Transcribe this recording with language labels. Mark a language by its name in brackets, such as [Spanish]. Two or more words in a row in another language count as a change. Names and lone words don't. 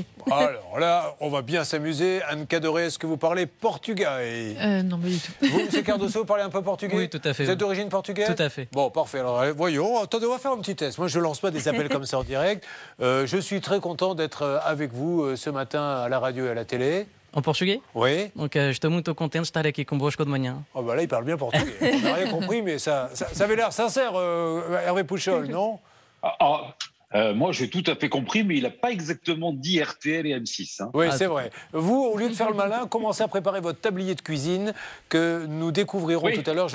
[French] Alors là, on va bien s'amuser. Anne Cadoré, est-ce que vous parlez portugais? Non, pas du tout. Vous, M. Cardoso, vous parlez un peu portugais? Oui, tout à fait. Vous êtes d'origine portugaise? Tout à fait. Bon, parfait. Alors, voyons. Attendez, on va faire un petit test. Moi, je ne lance pas des appels comme ça en direct. Je suis très content d'être avec vous ce matin à la radio et à la télé. En portugais? Oui. Donc, [Portuguese] estou muito contente de estar aqui convosco de manhã. [French] Oh, bah là, il parle bien portugais. On n'a rien compris, mais ça avait l'air sincère, Hervé Pouchol, non? Moi, j'ai tout à fait compris, mais il n'a pas exactement dit RTL et M6. Hein. Oui, c'est vrai. Vous, au lieu de faire le malin, commencez à préparer votre tablier de cuisine que nous découvrirons tout à l'heure.